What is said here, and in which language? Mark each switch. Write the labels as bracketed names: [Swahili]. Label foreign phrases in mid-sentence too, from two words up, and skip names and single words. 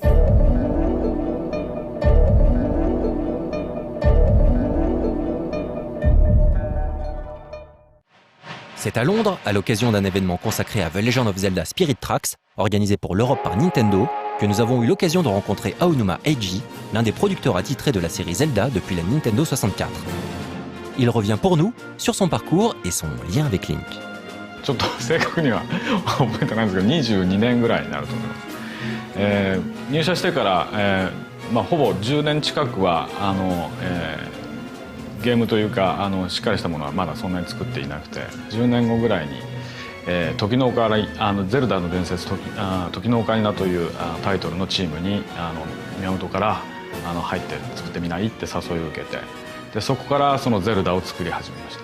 [French] C'est à Londres, à l'occasion d'un événement consacré à The Legend of Zelda Spirit Tracks, organisé pour l'Europe par Nintendo, que nous avons eu l'occasion de rencontrer Aonuma Eiji, l'un des producteurs attitrés de la série Zelda depuis la Nintendo 64. Il revient pour nous sur son parcours et son lien avec Link. [Japanese] ちょっと正確には覚えてないんですけど22年ぐらいになると思います。入社してから、ほぼ10年近くはゲームというかしっかりしたものはまだそんなに作っていなくて、10年後ぐらいに時のオカリゼルダの伝説時のオカリナというタイトルのチームに宮本から入って作ってみないって誘いを受けて、でそこからそのゼルダを作り始めました。